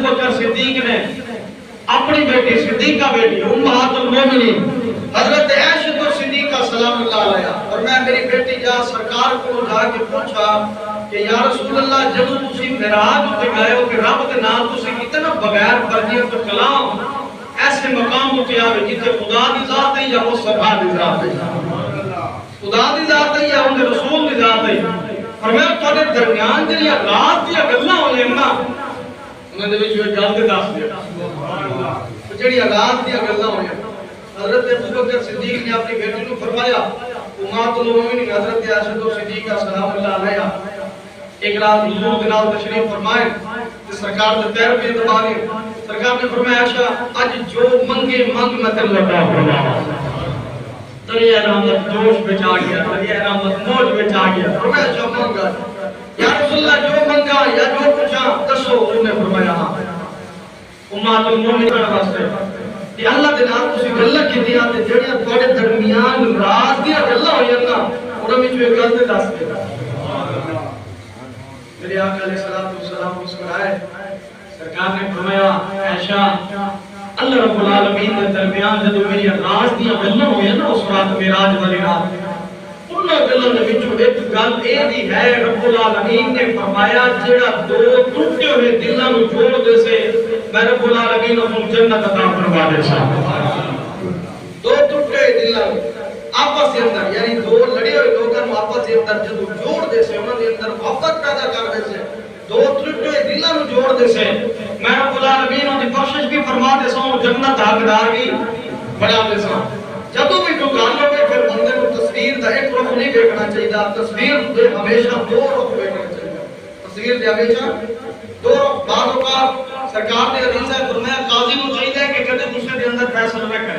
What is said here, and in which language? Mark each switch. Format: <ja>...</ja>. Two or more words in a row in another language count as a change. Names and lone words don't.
<pa>بکر صدیق نے اپنی بیٹی صدیقہ بیٹی امہات المومنین حضرت عائشہ صدیقہ</pa> <ar>سلام اللہ علیہا</ar> <pa>اور میں میری بیٹی جا سرکار کو جا کے پوچھا کہ</pa> <ar>یا رسول اللہ</ar> <pa>جب تسی معراج تے گئے ہو کہ رب دے نام تسی اتنا بغیر تربیت و کلام ایسے مقام تے آوے جتھے خدا دی ذات ہے یا مصطفیٰ دی ذات ہے خدا دی ذات ہے یا ان رسول دی ذات ہے. فرمایا تواڈے درمیان جڑی رات دی گلاں ہوئے نا انہاں دے وچ ایک گل تے دس دے</pa> <ar>سبحان اللہ</ar> <pa>جڑی رات دی گلاں ہوئے حضرت ابو بکر صدیق نے اپنی بیٹی کو فرمایا امہات المومنین حضرت عائشہ صدیقہ</pa> <ar>سلام اللہ علیہا</ar> <pa>ایک رات حضور کے نال تشریف فرمائے تے سرکار دے پیر پہ دبانے سرکار نے فرمایا عائشہ اج جو منگے منگ میں تینوں عطا فرماواں. دریا رحمت جوش بچ آ گیا دریا رحمت موج بچ آ گیا. فرمایا جو منگا</pa> <ar>یا رسول اللہ</ar> <pa>جو منگا یا جو پوچھا دسو. انہوں نے فرمایا ہاں امہات المومنین واسطے کہ اللہ دے نال تسی گلاں کیتیاں تے جڑیاں تواڈے درمیان راز دی گلاں ہوئیاں نا انہاں وچ ایک گل تے دس دے. میرے آقا</pa> <ar>علیہ الصلوۃ والسلام</ar> <pa>مسکرائے سرکار نے فرمایا عائشہ</pa> <ar>اللہ رب العالمین</ar> <pa>کے درمیان جب میری راز دی گلاں ہوئیاں نا اس رات معراج والی رات انہاں گلاں دے وچوں ایک گل اے دی ہے</pa> <ar>رب العالمین</ar> <pa>نے فرمایا جڑا دو ٹوٹے ہوئے دلاں نوں جوڑ دے سے میں</pa> <ar>رب العالمین</ar> <pa>کو جنت عطا فرما دے سا. دو ٹوٹے دلاں آپس کے اندر</pa> <ur>یعنی دو لڑے ہوئے لوگوں کو آپس کے اندر</ur> <pa>جدو جوڑ دے سے انہاں دے اندر محبت پیدا کر دے سے دو ٹوٹے ہوئے دلاں نوں جوڑ دے سے میں رب العالمین دی بخشش بھی فرما دے سا جنت حقدار بھی بنا دے سا. جدو بھی کوئی گل ہوے پھر بندے کو تصویر دا ایک رخ نہیں دیکھنا چاہیے تصویر دے ہمیشہ دو رخ دیکھنا چاہیے. تصویر دے ہمیشہ دو رخ بعض اوقات سرکار نے حدیث ہے فرمایا</pa> <ur>قاضی کو چاہیے کہ</ur> <pa>کدی غصے دے اندر فیصلہ نہ کرے.</pa>